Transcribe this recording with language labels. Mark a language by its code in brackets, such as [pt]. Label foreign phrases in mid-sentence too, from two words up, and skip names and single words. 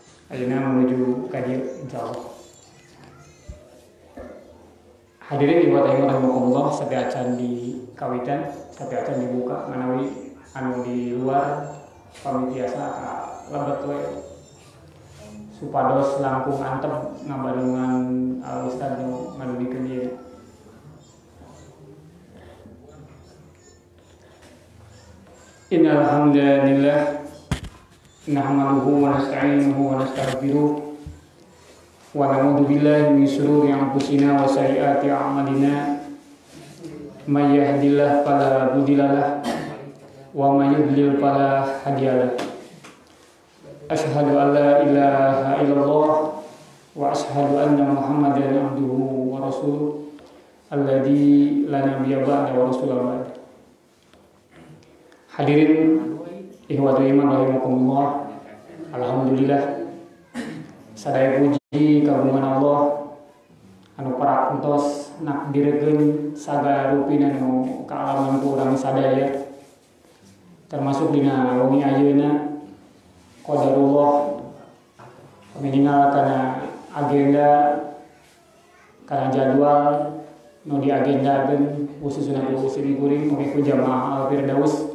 [su] ayeuna menuju ka dieu insyaallah. Hadirin ibu taala rahimakumullah, sampai acan di kawitan, sampai acan dibuka manawi anu di luar pami tiasa ka lebet we supados langkung antep ngabarengan Ustaz nu ngadugikeun ieu. [ar] إن الحمد لله نحمده ونستعينه ونستغفره ونعوذ بالله من شرور أنفسنا وسيئات أعمالنا من يهده الله فلا مضل له ومن يضلل فلا هادي له. أشهد أن لا إله إلا الله وأشهد أن محمدا عبده ورسوله الذي لا نبي بعد ورسول الله بعد. [su] Hadirin [ar] إخوة الإيمان رحمكم الله, [su] alhamdulillah sadaya puji kagungan Allah anu parantos nakdirkeun sagala rupina nu kaalaman ku urang sadaya, termasuk dina wengi ayeuna qadarullah meningal kana agenda kana jadwal nu diagendakeun khususna ku simkuring oge ku jamaah Al-Firdaus.